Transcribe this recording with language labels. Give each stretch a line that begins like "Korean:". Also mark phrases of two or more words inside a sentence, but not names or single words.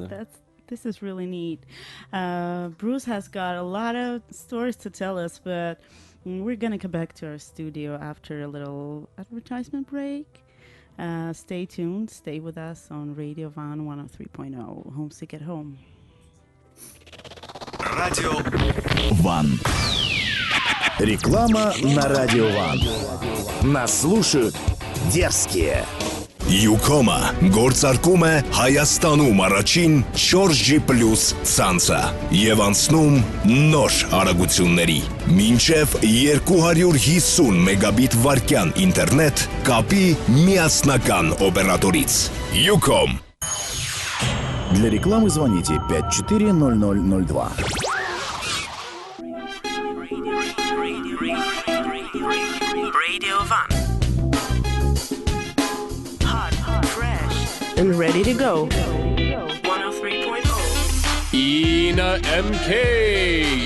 English: Oh, this is really neat. Bruce has got a lot of stories to tell us, but We're gonna come back to our studio after a little advertisement break. Stay tuned. Stay with us on Radio Van 103.0. Homesick at Home.
Russian: Радио Ван. Реклама на Радио Ван. Нас слушают дерзкие.
Armenian: Յուկոմը գործարկում է Հայաստանում առաջին 4G+ ցանցը եւ անցնում նոր արագությունների։ Մինչև 250 մեգաբիտ վարկյան ինտերնետ կապի միասնական օպերատորից։ Յուկոմ։
Russian: Для рекламы звоните 540002.
English: Radio Van. Hot, fresh, And ready to go. 103.0. Ina MK.